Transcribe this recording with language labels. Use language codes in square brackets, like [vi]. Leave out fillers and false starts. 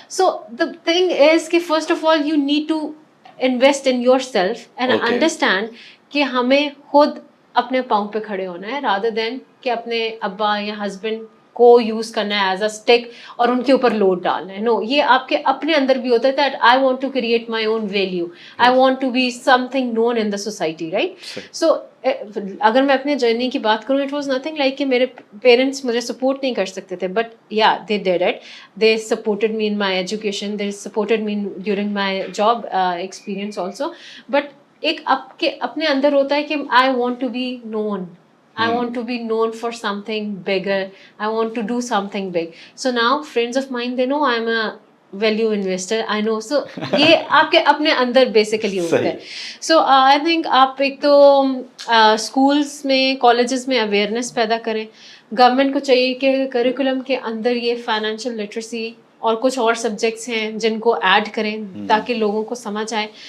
[en] so the thing is کہ first of all you need to invest in yourself and understand [ur] کہ ہمیں خود اپنے پاؤں پہ کھڑے ہونا ہے, [en] rather than [ur] کہ اپنے ابا یا ہسبینڈ کو یوز کرنا ہے [en] as a stick [ur] اور ان کے اوپر لوڈ ڈالنا ہے. [en] no, [ur] یہ آپ کے اپنے اندر بھی ہوتا ہے [en] That I want to create my own value, I want to be something known in the society, right. [ur] سو اگر میں اپنے جرنی کی بات کروں, [en] it was nothing like [ur] کہ میرے پیرنٹس مجھے سپورٹ نہیں کر سکتے تھے, [en] But yeah they did it. They supported me in my education, they supported me during my job experience also. But [ur] ایک اپنے اندر ہوتا ہے کہ [en] I want to be known, I want to be known for something bigger. I want to do something big. So now friends of mine, they know I'm a value investor. I know. [ur] So یہ آپ کے اپنے اندر basically ہوتا ہے. [en] So I think [ur] آپ ایک تو schools میں, کالجز میں اویئرنیس پیدا کریں. گورنمنٹ کو چاہیے کہ کریکولم کے اندر یہ فائنینشیل لٹریسی اور کچھ اور سبجیکٹس ہیں جن کو ایڈ کریں تاکہ لوگوں کو سمجھ آئے.